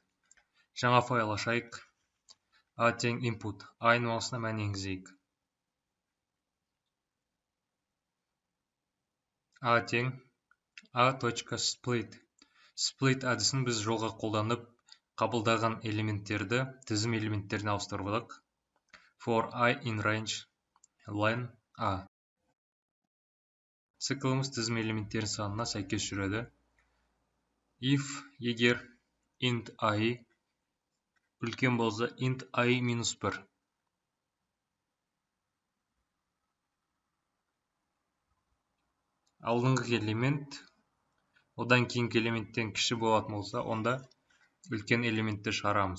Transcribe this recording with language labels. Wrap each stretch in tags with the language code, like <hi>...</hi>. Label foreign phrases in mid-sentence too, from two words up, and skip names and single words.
<kk>Жаңа файл ашайық. A тең input. A айнымалысына мән енгізейік. A тең A.split. Split әдісін біз жолға қолданып, қабылдаған элементтерді тізім элементтеріне ауыстырдық.</kk> <en>For I in range len A.</en> <kk>Циклымыз тізім элементтерінің санына сәйкес жүреді. If егер</kk> <en>int I</en> <kk>үлкен болса</kk> <en>int I</en> <kk>минус 1. Алдыңғы элемент одан кейінгі элементтен кіші болатын болса, онда үлкен элементті шығарамыз.</kk>